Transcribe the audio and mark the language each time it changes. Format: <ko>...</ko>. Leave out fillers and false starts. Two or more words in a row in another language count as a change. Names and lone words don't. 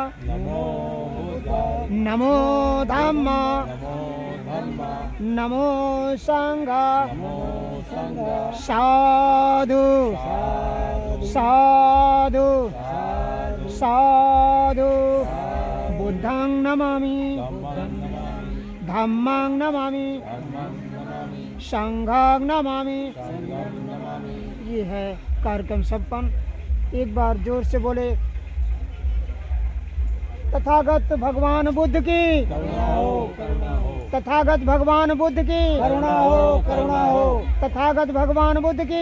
<pi>नमो धम्म नमो संघ साधु साधु साधु बुद्धं नमामि धम्मं नमामि संघं नमामि।</pi> <hi>ये है कार्यक्रम संपन्न। एक बार जोर से बोले तथागत भगवान बुद्ध की तथागत भगवान बुद्ध की करुणा हो तथागत भगवान बुद्ध की</hi>